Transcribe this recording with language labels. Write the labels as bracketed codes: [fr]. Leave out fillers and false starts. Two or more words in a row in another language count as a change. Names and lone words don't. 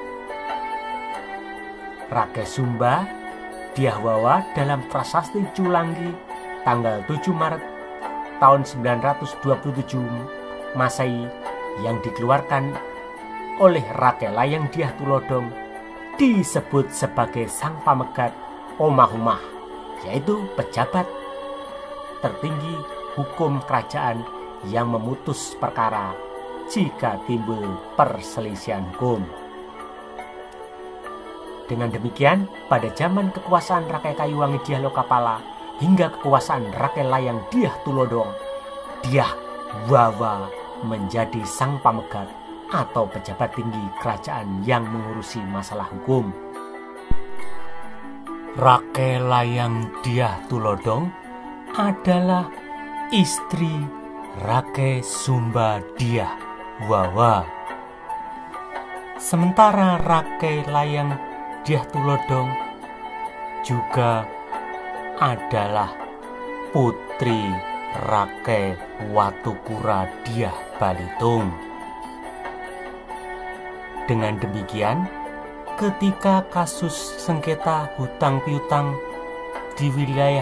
[id] Rakai Sumba Dyah Wawa dalam Prasasti Culanggi tanggal 7 Maret tahun 927 Masehi yang dikeluarkan oleh Rakai Layang Dyah Tulodong disebut sebagai sang pamegat Omahumah, yaitu pejabat tertinggi hukum kerajaan yang memutus perkara jika timbul perselisihan hukum. Dengan demikian, pada zaman kekuasaan Rakai Kayuwangi Dyah Lokapala hingga kekuasaan Rakai Layang Dyah Tulodong, Dyah Wawa menjadi sang pamegat atau pejabat tinggi kerajaan yang mengurusi masalah hukum. Rakai Layang Dyah Tulodong adalah istri Rakai Sumba Dyah Wawa. Sementara Rakai Layang Dyah Tulodong juga adalah putri Rakai Watukura Dyah Balitung. Dengan demikian, ketika kasus sengketa hutang piutang di wilayah